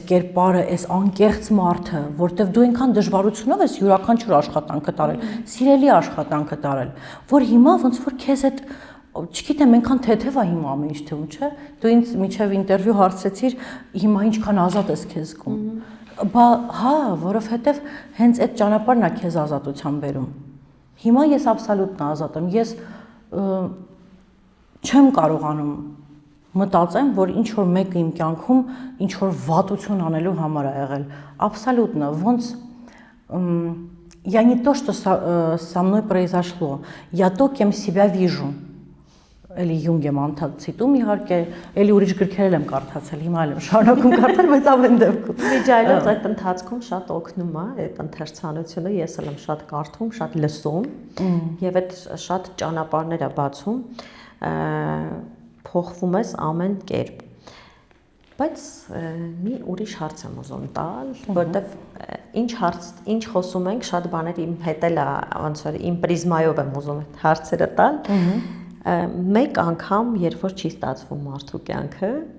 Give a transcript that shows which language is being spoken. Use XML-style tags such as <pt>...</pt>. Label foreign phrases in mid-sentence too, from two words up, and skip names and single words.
<hy>կերպարը, այս անկեղծ մարդը, որտեվ դու այնքան դժվարությունով ես յուրաքանչյուր աշխատանքը տարել, սիրելի աշխատանքը տարել, որ հիմա ոնց որ քեզ այդ չգիտեմ, այնքան թեթև է հիմա ամեն ինչ թվում, չէ՞։ Դու ինձ միջև ինտերվյու հարցրեցիր, հիմա ինչքան ազատ ես քեզ զգում։ Բա հա, որովհետև հենց այդ ճանապարհն է քեզ ազատության բերում։ Հիմա ես абսոլютно ազատ եմ։ Ես չեմ կարողանում մտածեմ, որ ինչ որ մեկը իմ կյանքում ինչ որ վատություն անելու համար է եղել։ Абсолютно, ոնց</hy> <ru>я не то, что со мной произошло, я то, кем себя вижу.</ru> <hy>Էլի Յունգ եմ անդացիտում իհարկե, էլի ուրիշ գրքեր եմ կարդացել, հիմա էլ եմ շարունակում կարդալ, բայց ամեն դեպքում։ Միջայլոց այդ ընթացքում շատ օգնում է այդ ընթերցանությունը, ես էլ եմ շատ կարդում, շատ լսում, եւ այդ շատ ճանապարհներ է բացում։ փոխվում ես ամեն կերպ։ Բայց մի ուրիշ հարց եմ ուզում տալ, որտեվ ինչ խոսում ենք, շատ բաներ իմ հետ էլ ոնց որ իմ պրիզմայով եմ ուզում այդ հարցերը տալ։ Մեկ անգամ, երբ որ չի ստացվում մարդու կյանքը,</hy>